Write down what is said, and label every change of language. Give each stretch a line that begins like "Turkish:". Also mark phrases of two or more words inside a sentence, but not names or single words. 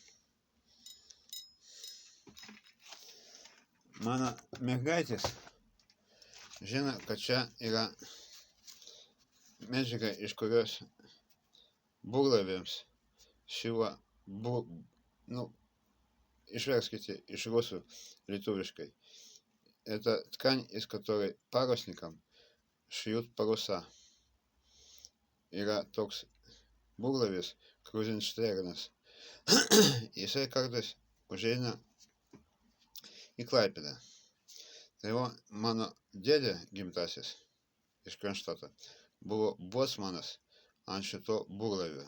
Lithuanian: Mano mergaitės žino, kad čia yra medžiaga, iš kurios burlaiviams siūlo, išverskите iš rusų lietuviškai.
Russian: Это ткань, из которой парусникам шьют паруса.
Lithuanian: Yra toks burlaivis Kruzenšternas. Jisai kartais užeina į Klaipėdą. Tai mano dėdė gimtasis iš Kronštato buvo bocmanas ant šito burlaivio.